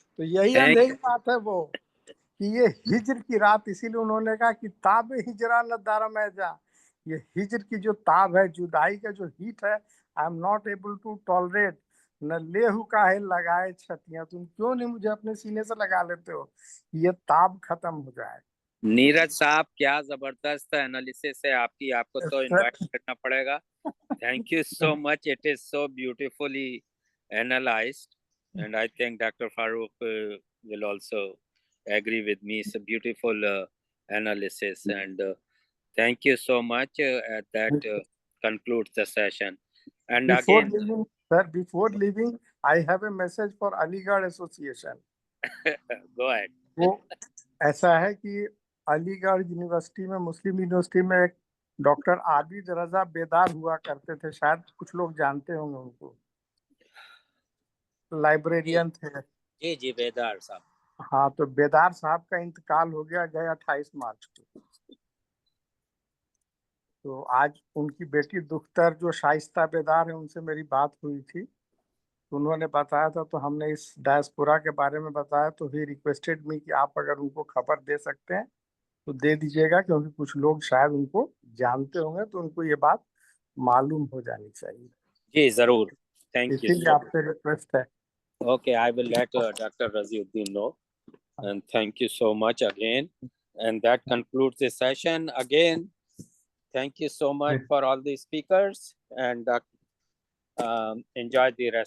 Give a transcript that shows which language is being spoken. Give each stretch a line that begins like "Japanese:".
Hindi: तो यही अंधेरी बात है वो कि ये हिज्र की रात, इसीलिए उन्होंने कहा कि
Persian: ताब हिजरा न दारम जा,
Hindi: ये हिज्र की जो ताब है, जुदाई का जो हीट है,
English: I am not able to tolerate,
Hindi: न लेहू काहे लगाए छतियां, तुम क्यों नहीं मुझे अपने सीने से लगा लेते हो, ये ताब खत्म हो जाए। नीरज साहब क्या जबरदस्त एनालिसिस है आपकी, आपको तो इनवाइट करना पड़ेगा।
English: Thank you so much, it is so beautifully analysed and I think Dr. Farooq will also agree with me. It's a beautiful analysis and thank you so much. That concludes the session. And before again, leaving, sir, before leaving, I have a message for Aligarh Association. go ahead.
Hindi: वो ऐसा है कि Aligarh university में, मुस्लिम university में एक doctor Abid रजा बेदार हुआ करते थे, शायद कुछ लोग जानते होंगे उनको, लाइब्रेरियन थे। जी जी, बेदार साहब। हाँ, तो बेदार साहब का इंतकाल हो गया 28 मार्च को। तो आज उनकी बेटी दुख्तर जो शाइस्ता बेदार है, उनसे मेरी बात हुई थी, तो उन्होंने बताया था, तो हमने इस डायस्पोरा के बारे में बताया, तो
English: ही requested me
Hindi: कि आप अगर उनको खबर दे सकते हैं तो दे दीजिएगा, क्योंकि कुछ लोग शायद उनको जानते होंगे, तो उनको ये बात मालूम हो जानी चाहिए। जी जरूर, थैंक यू। इसीलिए आपसे रिक्वेस्ट है।
English: Okay, I will let Dr. Raziuddin know. And thank you so much again. And that concludes the session. Again, thank you so much for all the speakers and enjoy the rest.